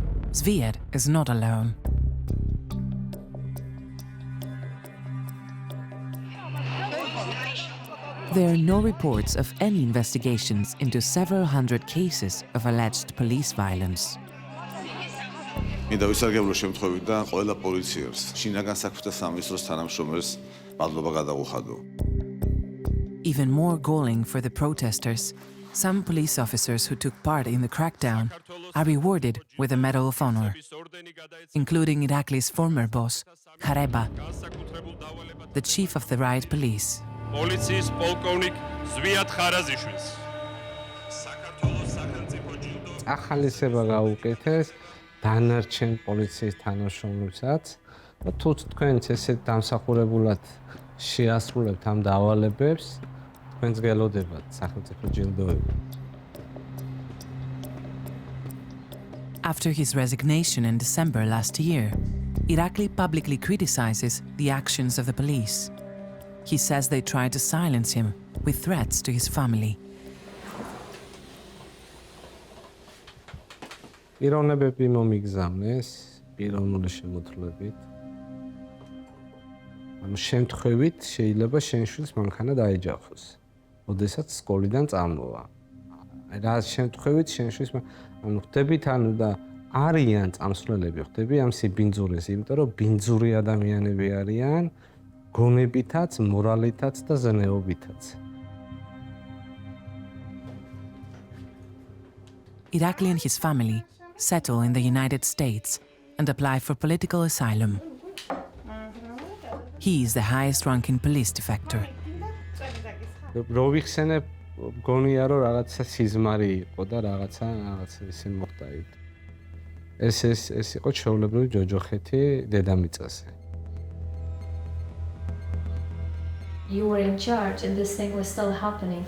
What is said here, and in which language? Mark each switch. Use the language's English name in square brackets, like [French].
[English] Zviad is not alone. There are no reports of any investigations into several hundred cases of alleged police violence. [Georgian] მინდა ვისარგებლო შემთხვევიდან ყველა პოლიციელს, შინაგან საქმეთა სამინისტროს თანამშრომელს მადლობა გადავუხადო. [English] Even more galling for the protesters, some police officers who took part in the crackdown are rewarded with a Medal of Honor, including Irakli's former boss, Khareba, the chief of the riot police. Policies polkovnik Zviad Kharazishvili. [Georgian] ახალისება გაუკეთეს დანარჩენ პოლიციის თანამშრომლებსაც და თუ თქვენც ესეთ დამსახურებულად შეასრულებთ ამ დავალებებს, თქვენს გელოდებათ სახელმწიფო ჯილდოები. [English] After his resignation in December last year, Irakli publicly criticizes the actions of the police. He says they tried to silence him with threats to his family. [Georgian] პიროვნებები მომიგზავნეს პიროვნული შემოთვლებით. ანუ შემთხვევით შეიძლება შენ შვილს მანქანა დაეჯახოს, ოდესაც სკოლიდან წამოვა. რა შემთხვევით შენ შვილს ანუ ხდებით ანუ და არიან წამსვლელები, ხდები ამ სიბინძურეს, იმიტომ რომ ბინძური ადამიანები არიან გონებითაც, მორალითაც და ზნეობითაც. [English] Irakli and his family settle in the United States and apply for political asylum. He is the highest-ranking police defector. [Georgian] რო ვიხსენებ, გონია რომ რაღაცა სიზმარი იყო და რაღაცა ისე მოხდა იქ. ეს იყო ჩვეულებრივი ჯოჯოხეთი დედამიწაზე. [English] You were in charge and this thing was still happening.